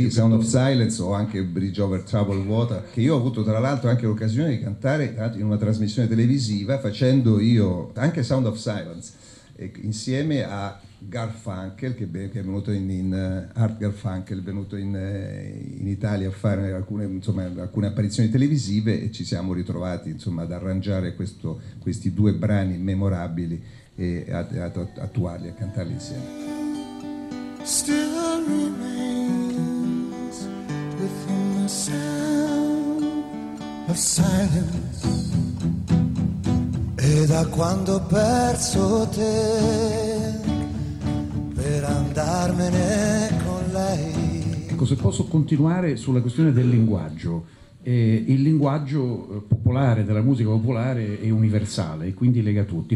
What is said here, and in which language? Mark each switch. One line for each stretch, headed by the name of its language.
Italian: Sì, Sound of Silence, o anche Bridge Over Troubled Water, che io ho avuto tra l'altro anche l'occasione di cantare in una trasmissione televisiva, facendo io anche Sound of Silence insieme a Garfunkel, che è venuto in Art Garfunkel, è venuto in Italia a fare alcune apparizioni televisive, e ci siamo ritrovati insomma ad arrangiare questi due brani memorabili e ad attuarli, a cantarli insieme.
English: Still remains within the sound of silence.
Italian: E da quando ho perso te per andarmene con lei. Ecco, se posso continuare sulla questione del linguaggio. Il linguaggio popolare, della musica popolare, è universale e quindi lega tutti.